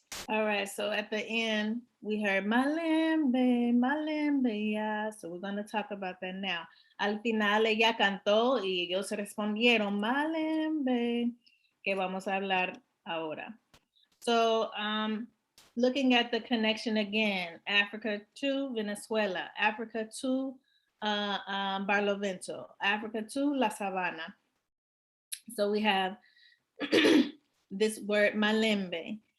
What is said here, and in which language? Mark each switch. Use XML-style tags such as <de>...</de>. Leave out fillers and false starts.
<en>All right, so at the end, we heard Malembe, Malembe, yeah. So we're going to talk about that now.</en> <es>Al final ella cantó y ellos respondieron Malembe, que vamos a hablar ahora.</es> <en>So looking at the connection again, Africa to Venezuela, Africa to Barlovento, Africa to La Sabana. So we have this word Malembe.</en>